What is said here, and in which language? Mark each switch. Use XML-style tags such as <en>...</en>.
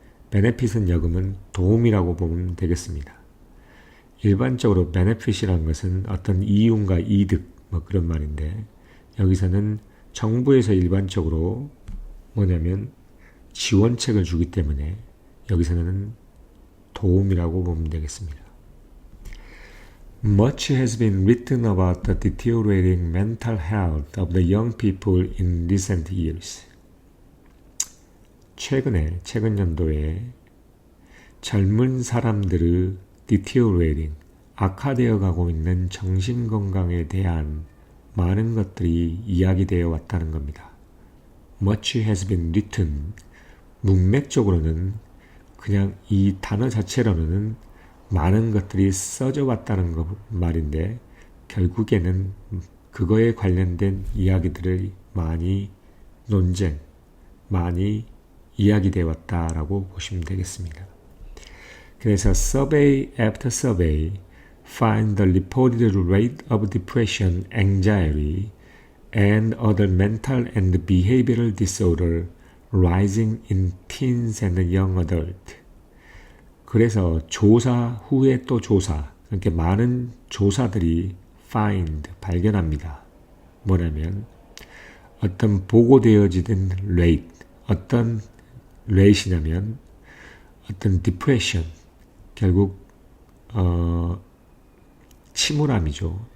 <ko>benefit은 역으면 도움이라고 보면 되겠습니다. 일반적으로 benefit이라는 것은 어떤 이윤과 이득, 그런 말인데, 여기서는 정부에서 일반적으로 지원책을 주기 때문에 여기서는 도움이라고 보면 되겠습니다.</ko> <en>Much has been written about the deteriorating mental health of the young people in recent years.</en> <ko>최근 연도에 젊은 사람들의 deteriorating, 악화되어 가고 있는 정신건강에 대한 많은 것들이 이야기되어 왔다는 겁니다.</ko> <en>Much has been written,</en> <ko>문맥적으로는 그냥 이 단어 자체로는 많은 것들이 써져 왔다는 말인데 결국에는 그거에 관련된 이야기들을 많이 많이 이야기되어 왔다라고 보시면 되겠습니다. 그래서</ko> <en>survey after survey find the reported rate of depression, anxiety, and other mental and behavioral disorder rising in teens and young adults.</en> <ko>그래서 조사 후에 또 조사, 이렇게 많은 조사들이 find, 발견합니다. 뭐냐면 어떤 보고되어지는 rate, 어떤 rate이냐면 어떤 depression, 결국 침울함이죠.</ko>